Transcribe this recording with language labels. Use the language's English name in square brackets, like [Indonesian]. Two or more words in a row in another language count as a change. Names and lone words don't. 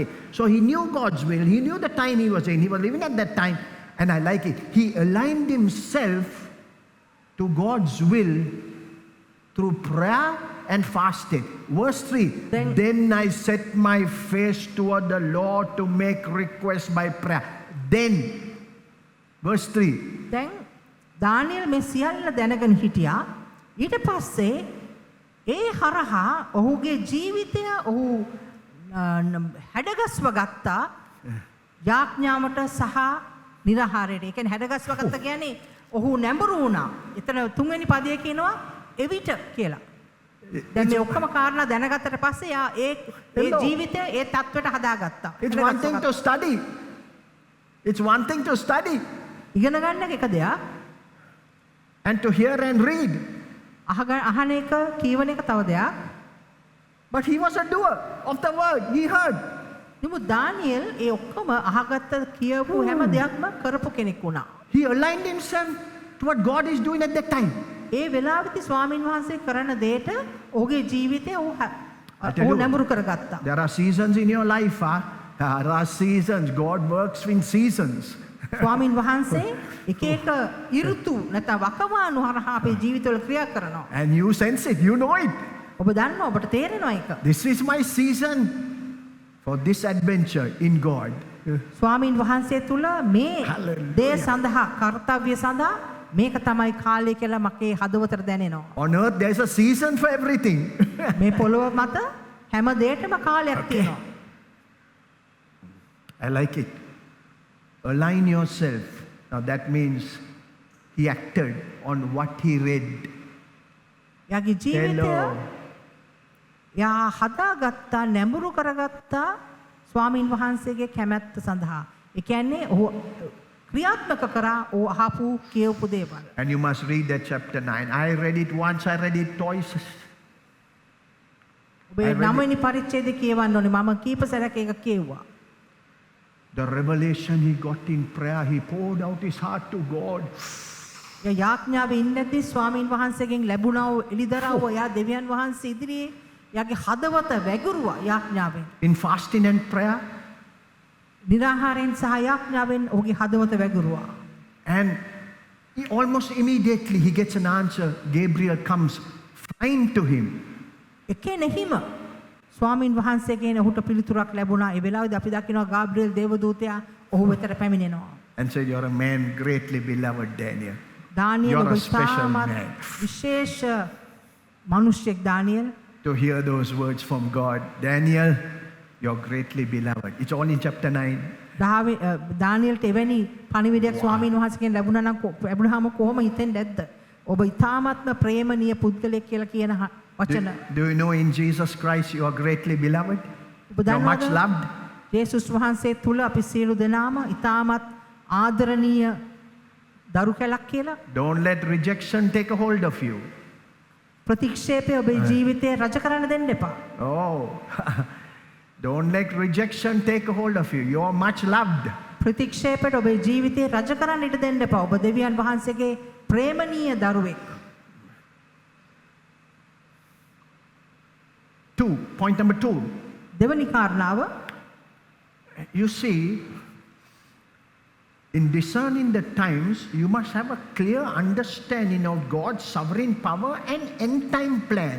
[English] So he knew God's will. He knew the time he was in. He was living at that time. And I like it. He aligned himself to God's will through prayer and fasting. Verse 3. Then I set my face toward the Lord to make requests by prayer. Then, verse 3. [Sinhala] දැන් දානියල් මේ සියල්ල දැනගෙන හිටියා. ඊට පස්සේ ඒ හරහා ඔහුගේ ජීවිතය ඔහු හැඩගස්ව ගත්තා යාඥාවට සහ නිරාහාරයට. ඒ කියන්නේ හැඩගස්ව ගත්ත කියන්නේ ඔහු නැඹුරු වුණා. එතන තුන්වෙනි පදයේ කියනවා එවිට කියලා. දැන් මේ ඔක්කොම කාරණා දැනගත්තට පස්සේ යා ඒ ජීවිතය ඒ තත්ත්වයට හදාගත්තා. [English] It's one thing to study. It's one thing to study. [Sinhala] ඉගෙන ගන්න එක දෙයක්. [English] And to hear and read. [Sinhala] අහන එක කියවන එක තව දෙයක්. [English] But he was a doer of the word. He heard. [Sinhala] නමුත් දානියෙල් ඒ ඔක්කොම අහගත්ත කියවපු හැම දෙයක්ම කරපු කෙනෙක් වුණා. [English] He aligned himself to what God is doing at that time. [Sinhala] ඒ වෙලාවෙදි ස්වාමින් වහන්සේ කරන දෙයට ඔහුගේ ජීවිතය ඔහු නැඹුරු කරගත්තා. [English] There are seasons in your life. There are seasons. God works in seasons. [Sinhala] ස්වාමින් වහන්සේ එක එක ඍතු නැත්නම් වකවානු හරහා අපේ ජීවිතවල ක්‍රියා කරනවා. [English] And you sense it. You know it. [Sinhala] ඔබ දන්නවා ඔබට තේරෙනවා ඒක. [English] This is my season for this adventure in God. [Sinhala] ස්වාමින් වහන්සේ තුල මේ දේ සඳහා කාර්යය සඳහා මේක තමයි කාලය කියලා මගේ හදවතට දැනෙනවා. [English] On earth there is a season for everything. [Sinhala] මේ පොළොව මත හැම දෙයකම කාලයක් තියෙනවා. [English] I like it. Align yourself. Now that means he acted on what he read. [Sinhala] යාගේ ජීවිතය යා හදාගත්තා නැඹුරු කරගත්තා ස්වාමින් වහන්සේගේ කැමැත්ත සඳහා. ඒ කියන්නේ ඔහු ක්‍රියාත්මක කරා ඔහු අහපු කියවපු දේවල්. [English] And you must read that chapter 9. I read it once, I read it twice. [Sinhala] ඔබ 9 වෙනි පරිච්ඡේදය කියවන්න ඕනේ. මම කීප සැරයක් ඒක කියෙව්වා. [English] The revelation he got in prayer, he poured out his heart to God. [Sinhala] යාඥාවේ ඉන්නදී ස්වාමින් වහන්සේගෙන් ලැබුණා වූ එළිදරව්ව යා දෙවියන් වහන්සේ ඉදිරියේ යාගේ හදවත වැගුරුවා යාඥාවෙන්. [English] In fasting and prayer. [Sinhala] නිරාහාරයෙන් සහ යාඥාවෙන් ඔහුගේ හදවත වැගුරුවා. [English] And he almost immediately he gets an answer. Gabriel comes flying to him. [Sinhala] එකෙනෙහිම ස්වාමින් වහන්සේගෙන් ඔහුට පිළිතුරක් ලැබුණා. ඒ වෙලාවේදී අපි දකිනවා ගාබ්‍රියෙල් දේවදූතයා ඔහු වෙතට පැමිණෙනවා. [English] And said, "You're a man greatly beloved, Daniel. [Sinhala] දානියෙල් [English] You're [Sinhala] ඔබ [English] a special [Sinhala] ඉතාමත් [English] man." [Sinhala] විශේෂ මිනිසෙක් දානියෙල්. [English] To hear those words from God, Daniel, you're greatly beloved. It's all in chapter 9. [Sinhala] දානියෙල්ට එවැනි පණිවිඩයක් ස්වාමින් වහන්සේගෙන් ලැබුණා නම් ලැබුණාම කොහොම හිතෙන්නේ නැද්ද? ඔබ ඉතාමත්ම ප්‍රේමණීය පුද්ගලයෙක් කියලා කියන වචන. [English] Do you know in Jesus Christ you are greatly beloved? [Sinhala] ඔබ [English] You're much [Sinhala] දන්නවද? [English] loved. [Sinhala] යේසුස් වහන්සේ තුල අපි සියලු දෙනාම ඉතාමත් ආදරණීය දරු කැලක් කියලා. [English] Don't let rejection take a hold of you. [Sinhala] ප්‍රතික්ෂේපය ඔබේ ජීවිතේ රජ කරන්න දෙන්න එපා. [English] Oh, don't let rejection take a hold of you. You're much loved. [Sinhala] ප්‍රතික්ෂේපයට ඔබේ ජීවිතේ රජ කරන්න ඉඩ දෙන්න එපා. ඔබ දෙවියන් වහන්සේගේ ප්‍රේමණීය දරුවෙක්. [English] 2, point number 2. [Sinhala] දෙවනි කාරණාව [English] You see, in discerning the times, you must have a clear understanding of God's sovereign power and end time plan.